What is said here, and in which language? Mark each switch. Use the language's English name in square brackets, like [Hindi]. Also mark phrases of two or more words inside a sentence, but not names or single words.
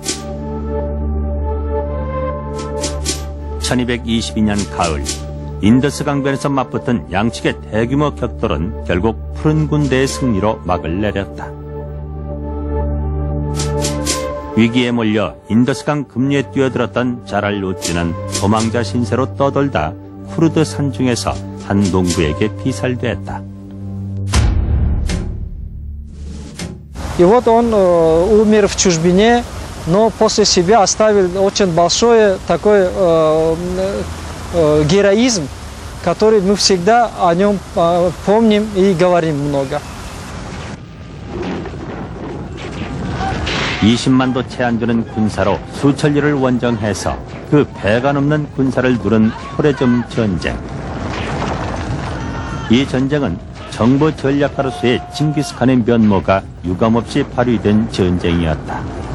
[Korean] 1222년 가을 인더스 강변에서 맞붙은 양측의 대규모 격돌은 결국 푸른 군대의 승리로 막을 내렸다. 위기에 몰려 인더스강 급류에 뛰어들었던 자랄 우딘은 도망자 신세로 떠돌다 쿠르드 산중에서 한 농부에게 피살됐다. [Russian] И вот он умер в чужбине, но после себя оставил очень большой такой героизм, который мы всегда о нем помним и говорим много. [Korean] 20만도 채 안 되는 군사로 수천리를 원정해서 그 배가 넘는 군사를 누른 호레점 전쟁. 이 전쟁은 정보 전략가로서의 징기스칸의 면모가 유감없이 발휘된 전쟁이었다.